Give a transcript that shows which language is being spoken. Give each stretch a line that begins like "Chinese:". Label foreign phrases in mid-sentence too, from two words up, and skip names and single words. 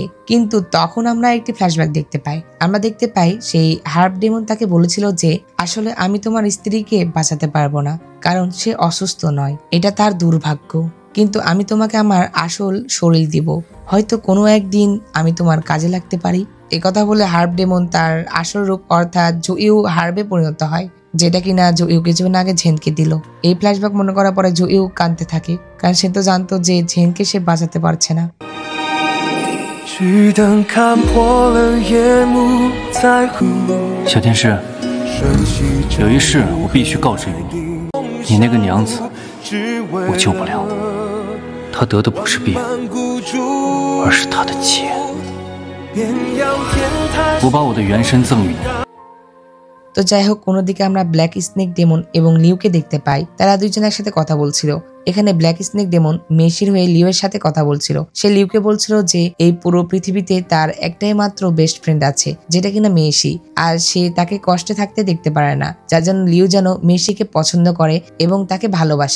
Bangla: কিন্তু তখন আমরা একটি ফ্ল্যাশব্যাক দেখতে পাই। আমরা দেখতে পাই সেই হার্ব ডেমন তাকে বলেছিল যে আসলে আমি তোমার স্ত্রীকে বাঁচাতে পারবো না, কারণ সে অসুস্থ নয়, এটা তার দুর্ভাগ্য, কিন্তু আমি তোমাকে আমার আসল শরীর দিব, হয়তো কোনো একদিন আমি তোমার কাজে লাগতে পারি। একথা বলে হার্ব ডেমন তার আসল রূপ অর্থাৎ জুইও হার্বে পরিণত হয়, যেটা কিনা জুইও কিছুক্ষণ আগে জেনকে দিল। এই ফ্ল্যাশব্যাক মনে করার পরে জুইও কাঁদতে থাকে, কারণ সে তো জানতো যে জেনকে সে বাঁচাতে পারছে না।
Chinese: 小天使，有一事我必须告知于你，你那个娘子我救不了，她得的不是病，而是她的劫。我把我的原身赠予你。
Bangla: তো যাই হোক, অন্যদিকে আমরা ব্ল্যাক স্নেক ডেমন এবং লিউকে দেখতে পাই, তারা দুইজন একসাথে কথা বলছিল। এখানে ব্ল্যাক স্নেক ডেমন মেসির হয়ে লিউয়ের সাথে কথা বলছিল। সে লিউকে বলছিল যে এই পুরো পৃথিবীতে তার একটাই মাত্র
English: best friend
Bangla: আছে, যেটা কিনা মেসি, আর সে তাকে কষ্টে থাকতে দেখতে পারে না, যার জন্য লিউ যেন মেসিকে পছন্দ করে এবং তাকে ভালোবাসে।